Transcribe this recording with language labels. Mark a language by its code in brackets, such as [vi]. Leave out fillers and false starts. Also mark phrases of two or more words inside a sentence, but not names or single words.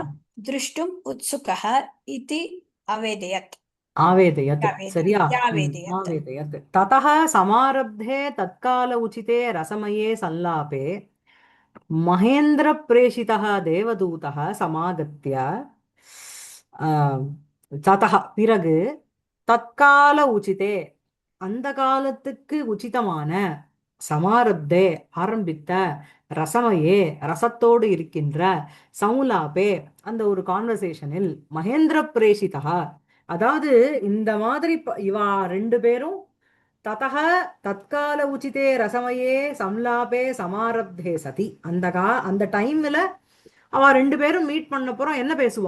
[sa] द्रष्टुम् उत्सुकः इति अवेदयत्. आवेदयत्. [ta] சரியா? [sa] यावेदयत्. आवेदयत्. ततः समारब्धे तत्काल उचिते रसमये संलापे महेन्द्र प्रेषितः देवदूतः समागत्य ततः பிறகு तत्काल उचिते, [ta] அந்த காலத்துக்கு உச்சிதமான சமாரப்தே ஆரம்பித்த ரசமயே ரசத்தோடு இருக்கின்ற சவுலாபே அந்த ஒரு கான்வர்சேஷனில் [sa] महेन्द्र प्रेषिता, [ta] அதாவது இந்த மாதிரி இவா ரெண்டு பேரும் [sa] ततक तत्काल उचिते रसमये संलापे समारब्धे सति, [ta] அந்த டைம்ல அவ ரெண்டு பேரும் மீட் பண்ண போறோம். என்ன பேசுவா?